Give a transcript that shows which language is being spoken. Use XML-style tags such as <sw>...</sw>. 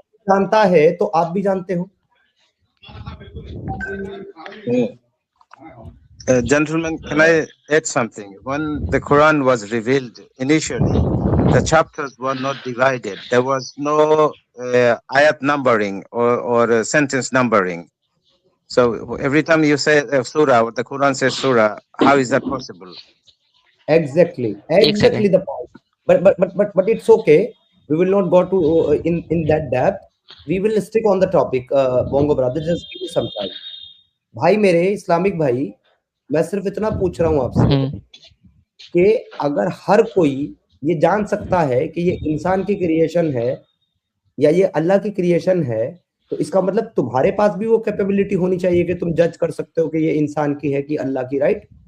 <hi>जानता है तो आप भी जानते हो।</hi> <en>Gentlemen, can I add something? When the Quran was revealed initially, the chapters were not divided. There was no ayat numbering or sentence numbering. So every time you say surah, or the Quran says surah, how is that possible? Exactly the point. But it's okay. We will not go to in that depth. We will stick on the topic. Bongo brother, just give me some time.</en> <hi>भाई मेरे Islamic भाई, मैं सिर्फ इतना पूछ रहा हूँ आपसे कि अगर हर कोई ये जान सकता है कि ये इंसान की क्रिएशन है या ये अल्लाह की क्रिएशन है, तो इसका मतलब तुम्हारे पास भी वो कैपेबिलिटी होनी चाहिए कि तुम जज कर सकते हो कि ये इंसान की है कि अल्लाह की, राइट?</hi>